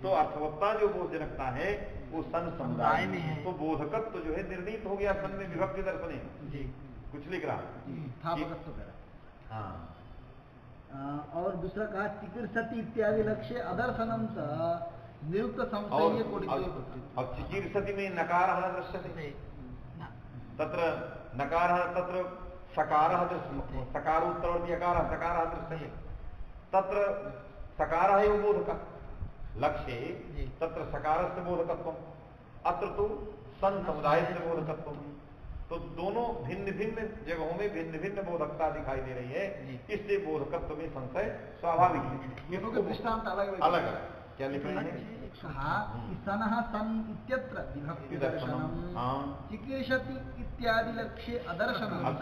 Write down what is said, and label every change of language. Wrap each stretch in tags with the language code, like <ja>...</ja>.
<hi>तो अर्थवत्ता जो बोधजनकता है वो सन समुदाय में है। तो बोधकत्व जो है निर्णीत हो गया सन में विभक्ति दर्शन है। कुछ लिख रहा और दूसरा कहा चिकित्सति</hi> <sa>इत्यादि लक्ष्य अदर्शनम निरुक्त संशय कोटिद्वय</sa> <hi>और चिकीर्षति में</hi> <sa>नकारः न दृश्यते, तत्र नकारः तत्र सकारः दृश्यते, सकारोत्तरवर्ती अकारः सकारः दृश्यते, तत्र सकारः एव बोधकः लक्ष्ये, तत्र सकारस्य बोधकत्वम्, अत्र तो सन समुदायस्य बोधकत्वम्।</sa> <hi>तो दोनों भिन्न भिन्न जगहों में भिन्न भिन्न बोधकता दिखाई दे रही है, इसलिए बोधकत्व में संशय स्वाभाविक है। दोनों का दृष्टांत अलग अलग क्या लिख रहे हैं?</hi> <sa>सनः सन इत्यत्र विभक्ति दर्शनम् चिकीर्षति इत्यादि लक्ष्ये अदर्शनम्</sa>